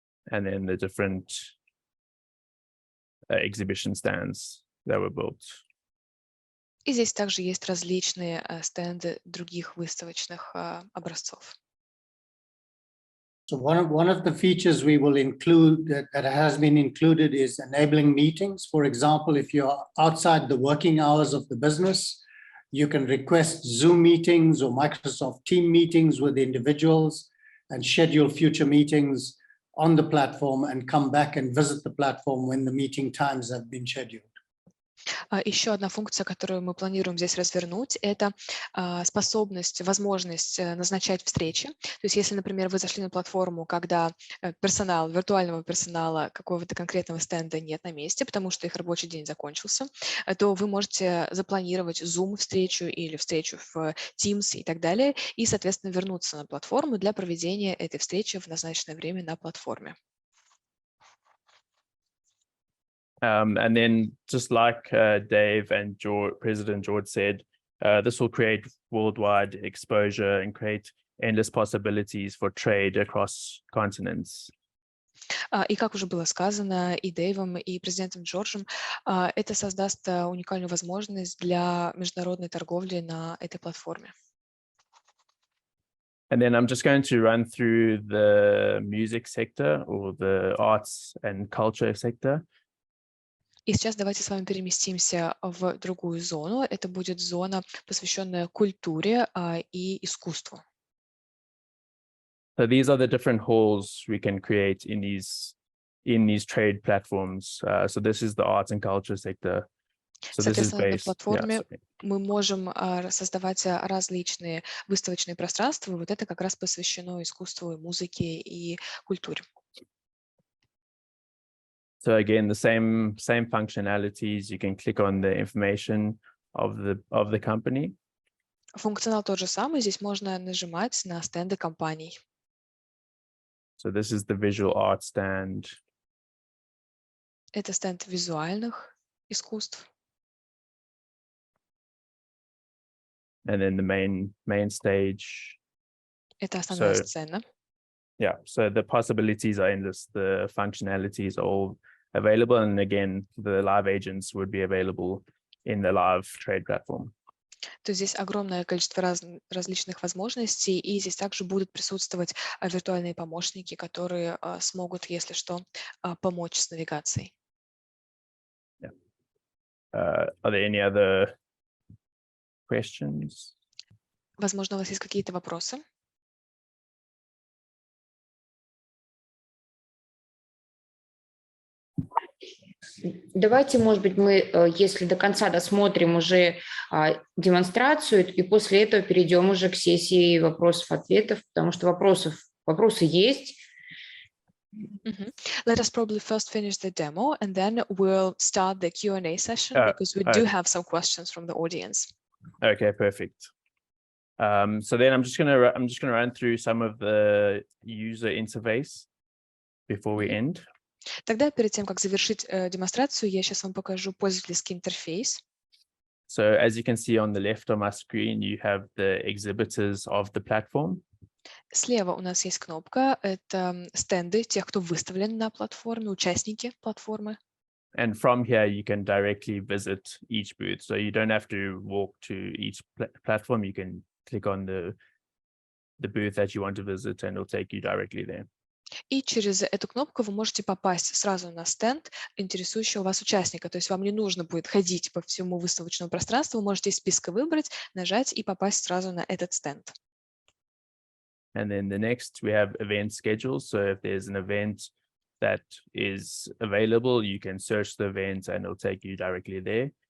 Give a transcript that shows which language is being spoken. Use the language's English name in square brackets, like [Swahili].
[English] And then the different exhibition stands that were built. [Russian] И здесь также есть различные стенды других выставочных образцов. [English] So one of the features we will include that has been included is enabling meetings. For example, if you're outside the working hours of the business, you can request Zoom meetings or Microsoft Team meetings with individuals and schedule future meetings on the platform and come back and visit the platform when the meeting times have been scheduled. [Russian] Еще одна функция, которую мы планируем здесь развернуть, это способность, возможность назначать встречи. То есть если, например, вы зашли на платформу, когда виртуального персонала какого-то конкретного стенда нет на месте, потому что их рабочий день закончился, то вы можете запланировать Zoom-встречу или встречу в Teams и так далее, и, соответственно, вернуться на платформу для проведения этой встречи в назначенное время на платформе. [English] And then just like Dave and President George said, this will create worldwide exposure and create endless possibilities for trade across continents. [Russian] И как уже было сказано и Дэйвом, и президентом Джорджем, это создаст уникальную возможность для международной торговли на этой платформе. [English] And then I'm just going to run through the music sector or the arts and culture sector. [Russian] И сейчас давайте с вами переместимся в другую зону. Это будет зона, посвященная культуре и искусству. [English] So these are the different halls we can create in these trade platforms. So this is the arts and culture sector. So this is [Russian] Соответственно, на [English] based. [Russian] платформе мы можем создавать различные выставочные пространства. Вот это как раз посвящено искусству, музыке и культуре. [English] So again, the same functionalities. You can click on the information of the company. [Russian] Функционал тот же самый. Здесь можно нажимать на стенды компаний. [English] So this is the visual art stand. [Russian] Это стенд визуальных искусств. [English] And then the main stage. [Russian] Это основная сцена. [English] Yeah, so the possibilities are endless. The functionalities are all available. And again, the live agents would be available in the live trade platform. [Russian] То есть здесь огромное количество различных возможностей, и здесь также будут присутствовать виртуальные помощники, которые смогут, если что, помочь с навигацией. [English] Yeah. Are there any other questions? [Russian] Возможно, у вас есть какие-то вопросы? Давайте, может быть, мы, если до конца досмотрим уже демонстрацию, и после этого перейдем уже к сессии вопросов-ответов, потому что вопросы есть. [English] Let us probably first finish the demo, and then we'll start the Q&A session because we do have some questions from the audience. Okay, perfect. So then I'm just gonna run through some of the user interface before we end. [Russian] Тогда перед тем, как завершить демонстрацию, я сейчас вам покажу пользовательский интерфейс. [English] So as you can see on the left of my screen, you have the exhibitors of the platform. [Russian] Слева у нас есть кнопка, это стенды тех, кто выставлен на платформе, участники платформы. [English] And from here, you can directly visit each booth. So you don't have to walk to each platform. You can click on the booth that you want to visit, and it'll take you directly there. [Russian] И через эту кнопку вы можете попасть сразу на стенд интересующего вас участника. То есть вам не нужно будет ходить по всему выставочному пространству, вы можете из списка выбрать, нажать и попасть сразу на этот стенд. [English] And then the next, we have event schedules. So if there's an event that is available, you can search the event and it'll take you directly there.